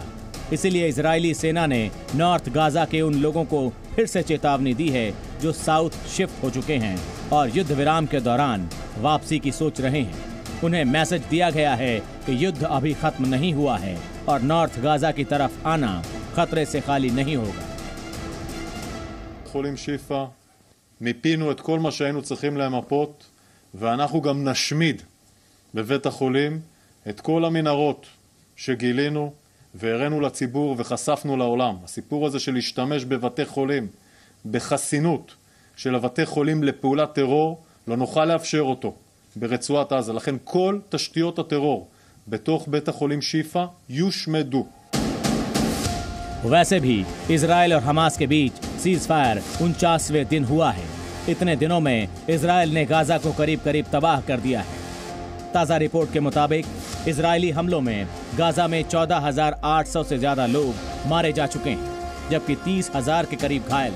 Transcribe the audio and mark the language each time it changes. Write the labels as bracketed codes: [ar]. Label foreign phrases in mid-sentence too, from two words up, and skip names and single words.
[hi] इसलिए इजरायली सेना ने नॉर्थ गाजा के उन लोगों को फिर से चेतावनी दी है जो [en] south shift [hi] हो चुके हैं और युद्ध विराम के दौरान वापसी की सोच रहे हैं। उन्हें मैसेज दिया गया है कि युद्ध अभी खत्म नहीं हुआ है और नॉर्थ गाजा की तरफ आना खतरे से खाली नहीं होगा। [he] חולים שיפה, מיפינו את כל מה שהיינו צריכים למפות, ואנחנו גם נשמיד בבית החולים את כל המנהרות שגילינו והראינו לציבור וחשפנו לעולם. הסיפור הזה של להשתמש בבתי חולים, בחסינות של הבתי חולים לפעולת טרור, לא נוכל לאפשר אותו ברצועת עזה. לכן כל תשתיות הטרור בתוך בית החולים שיפה יושמדו. [hi] वैसे भी इजराइल और हमास के बीच [en] cease fire [hi] 49वें दिन हुआ है। इतने दिनों में इजराइल ने गाजा को करीब करीब तबाह कर दिया है। ताज़ा रिपोर्ट के मुताबिक इजरायली हमलों में गाजा में 14,800 से ज्यादा लोग मारे जा चुके हैं, जबकि 30,000 के करीब घायल।